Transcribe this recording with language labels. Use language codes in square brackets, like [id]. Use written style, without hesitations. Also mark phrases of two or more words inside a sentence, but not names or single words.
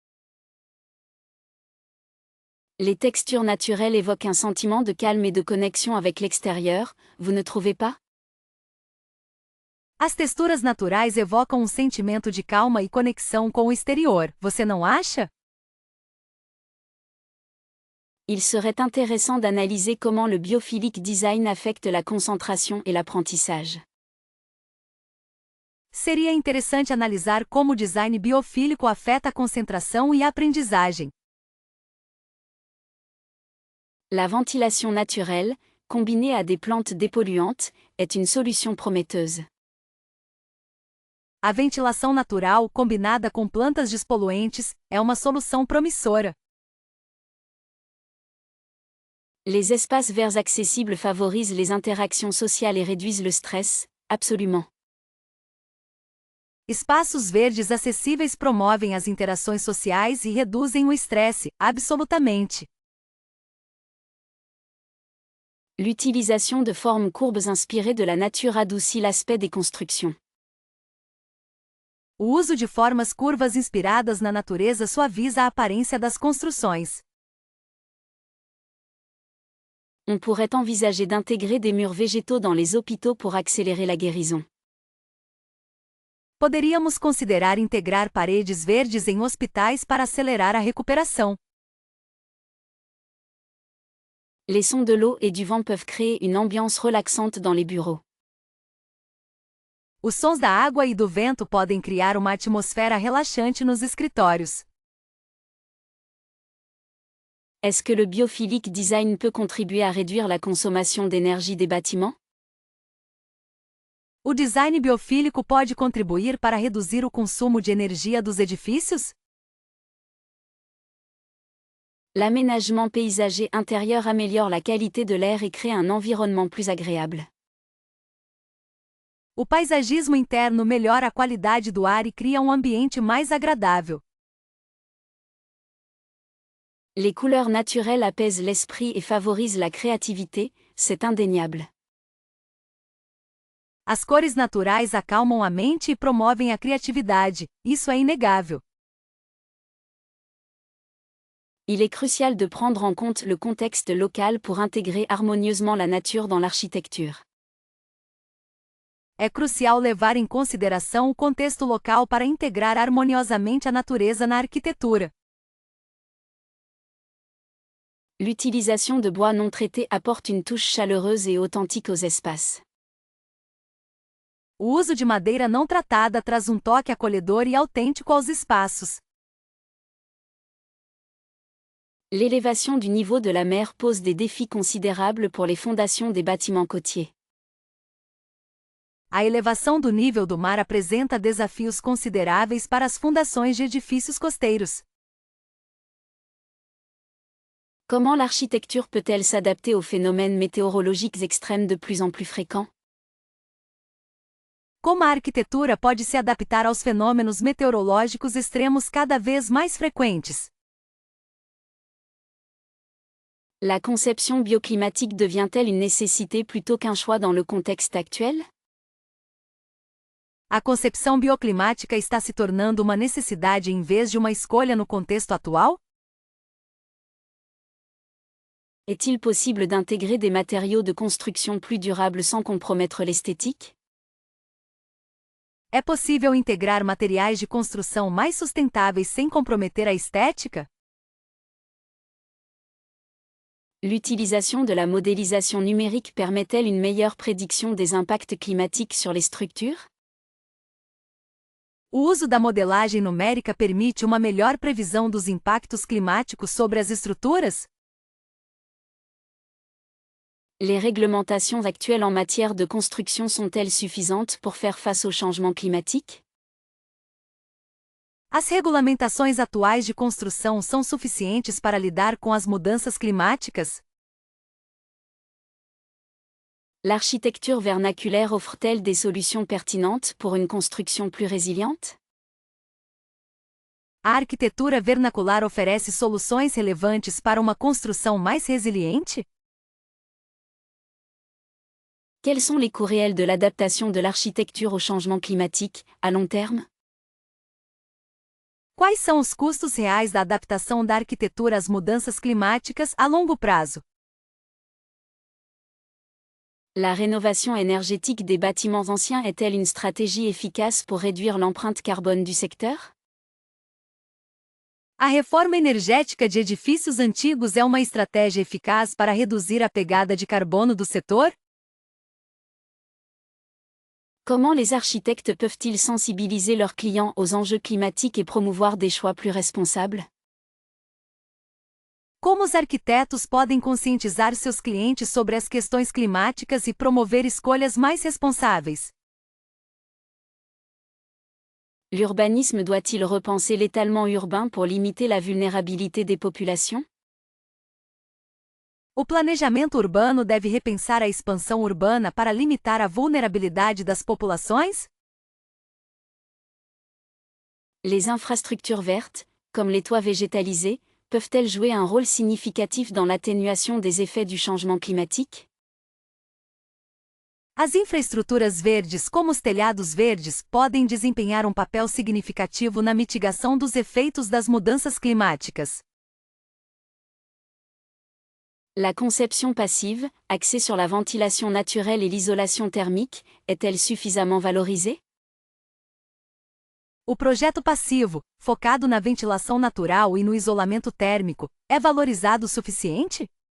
[fr] Les textures naturelles évoquent un sentiment de calme et de connexion avec l'extérieur, vous ne trouvez pas? [pt] As texturas naturais evocam um sentimento de calma e conexão com o exterior, você não acha? [fr] Il serait intéressant d'analyser comment le [en] biophilic design [fr] affecte la concentration et l'apprentissage. [pt] Seria interessante analisar como o design biofílico afeta a concentração e a aprendizagem. [fr] La ventilation naturelle, combinée à des plantes dépolluantes, est une solution prometteuse. [pt] A ventilação natural, combinada com plantas despoluentes, é uma solução promissora. [fr] Les espaces verts accessibles favorisent les interactions sociales et réduisent le stress, absolument. [pt] Espaços verdes acessíveis promovem as interações sociais e reduzem o estresse, absolutamente. [fr] L'utilisation de formes courbes inspirées de la nature adoucit l'aspect des constructions. [pt] O uso de formas curvas inspiradas na natureza suaviza a aparência das construções. [fr] On pourrait envisager d'intégrer des murs végétaux dans les hôpitaux pour accélérer la guérison. [pt] Poderíamos considerar integrar paredes verdes em hospitais para acelerar a recuperação. [fr] Les sons de l'eau et du vent peuvent créer une ambiance relaxante dans les bureaux. [pt] Os sons da água e do vento podem criar uma atmosfera relaxante nos escritórios. [fr] Est-ce que le [en] biophilic design [fr] peut contribuer à réduire la consommation d'énergie des bâtiments? [pt] O design biofílico pode contribuir para reduzir o consumo de energia dos edifícios? [fr] L'aménagement paysager intérieur améliore la qualité de l'air et crée un environnement plus agréable. [pt] O paisagismo interno melhora a qualidade do ar e cria um ambiente mais agradável. [fr] Les couleurs naturelles apaisent l'esprit et favorisent la créativité, c'est indéniable. [pt] As cores naturais acalmam a mente e promovem a criatividade, isso é inegável. [fr] Il est crucial de prendre en compte le contexte local pour intégrer harmonieusement la nature dans l'architecture. [pt] É crucial levar em consideração o contexto local para integrar harmoniosamente a natureza na arquitetura. [fr] L'utilisation de bois non traités apporte une touche chaleureuse et authentique aux espaces. [pt] O uso de madeira não tratada traz um toque acolhedor e autêntico aos espaços. [fr] L'élévation du niveau de la mer pose des défis considérables pour les fondations des bâtiments côtiers. [pt] A elevação do nível do mar apresenta desafios consideráveis para as fundações de edifícios costeiros. [fr] Comment l'architecture peut-elle s'adapter aux phénomènes météorologiques extrêmes de plus en plus fréquents? [pt] Como a arquitetura pode se adaptar aos fenômenos meteorológicos extremos cada vez mais frequentes? [fr] La conception bioclimatique devient-elle une nécessité plutôt qu'un choix dans le contexte actuel? [pt] A concepção bioclimática está se tornando uma necessidade em vez de uma escolha no contexto atual? [fr] Est-il possible d'intégrer des matériaux de construction plus durables sans compromettre l'esthétique? [pt] É possível integrar materiais de construção mais sustentáveis sem comprometer a estética? [fr] L'utilisation de la modélisation numérique permet-elle une meilleure prédiction des impacts climatiques sur les structures? [pt] O uso da modelagem numérica permite uma melhor previsão dos impactos climáticos sobre as estruturas? [fr] Les réglementations actuelles en matière de construction sont-elles suffisantes pour faire face au changement climatique? [pt] As regulamentações atuais de construção são suficientes para lidar com as mudanças climáticas? [fr] L'architecture vernaculaire offre-t-elle des solutions pertinentes pour une construction plus résiliente? [pt] A arquitetura vernacular oferece soluções relevantes para uma construção mais resiliente? [fr] Quels sont les coûts réels de l'adaptation de l'architecture au changement climatique, à long terme? [pt] Quais são os custos reais da adaptação da arquitetura às mudanças climáticas a longo prazo? [fr] La rénovation énergétique des bâtiments anciens est-elle une stratégie efficace pour réduire l'empreinte carbone du secteur? [pt] A reforma energética de edifícios antigos é uma estratégia eficaz para reduzir a pegada de carbono do setor? [fr] Comment les architectes peuvent-ils sensibiliser leurs clients aux enjeux climatiques et promouvoir des choix plus responsables? [pt] Como os arquitetos podem conscientizar seus clientes sobre as questões climáticas e promover escolhas mais responsáveis? [fr] L'urbanisme doit-il repenser l'étalement urbain pour limiter la vulnérabilité des populations? [pt] O planejamento urbano deve repensar a expansão urbana para limitar a vulnerabilidade das populações? [fr] Les infrastructures vertes, comme les toits végétalisés, peuvent-elles jouer un rôle significatif dans l'atténuation des effets du changement climatique? [pt] As infraestruturas verdes, como os telhados verdes, podem desempenhar um papel significativo na mitigação dos efeitos das mudanças climáticas. [fr] La conception passive, axée sur la ventilation naturelle et l'isolation thermique, est-elle suffisamment valorisée? [pt] O projeto passivo, focado na ventilação natural e no isolamento térmico, é valorizado o suficiente?